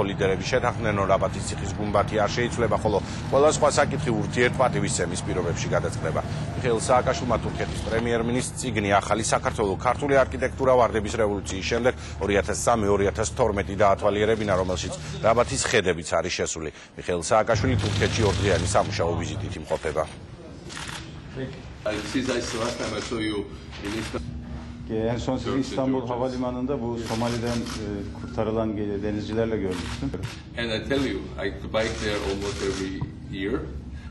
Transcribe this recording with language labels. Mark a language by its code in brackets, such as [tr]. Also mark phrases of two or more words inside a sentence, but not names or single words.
[ka] ლიდერები შეთანხმდნენ, რომ რაბათის ციხის გუმბათი არ შეიცვლება, ხოლო ყველა სხვა საკითხი ურთიერთპატივისცემის პირობებში გადაწყდება. მიხეილ სააკაშვილმა თურქეთის პრემიერ-მინისტრს წიგნი ახალი საქართველო ქართული არქიტექტურა ვარდების რევოლუციის შემდეგ 2003-2012 დაათვალიერებინა, რომელშიც რაბათის ხედებიც არის შესული. მიხეილ სააკაშვილი თურქეთში ორდღიანი სამუშაო ვიზიტით იმყოფება. [tr] En son sizi İstanbul Havalimanı'nda bu Somali'den kurtarılan denizcilerle görmüştüm. [en] And I tell you, I bike there almost every year.